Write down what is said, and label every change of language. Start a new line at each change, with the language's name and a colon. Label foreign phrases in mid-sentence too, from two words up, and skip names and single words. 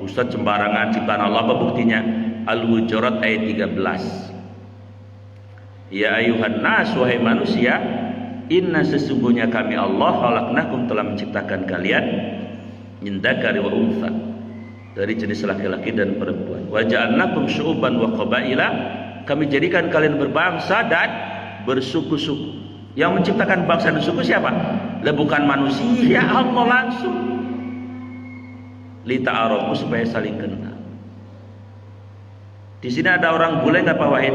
Indonesian: Ustaz sembarangan ciptaan Allah, apa buktinya? Al-Hujurat ayat 13.
Arabic: يا أيها الناس,
Indonesian: wahai manusia, inna sesungguhnya kami Allah khalaqnakum telah menciptakan kalian
Arabic: من ذكر وأنثى,
Indonesian: dari jenis laki-laki dan perempuan.
Arabic: وجعلناكم شعوبا وقبائل,
Indonesian: kami jadikan kalian berbangsa dan bersuku-suku. Yang menciptakan bangsa dan suku siapa? Lah bukan manusia, Allah langsung.
Arabic: لتعارفوا,
Indonesian: supaya saling kenal. Di sini ada orang bule nggak Pak Wahid?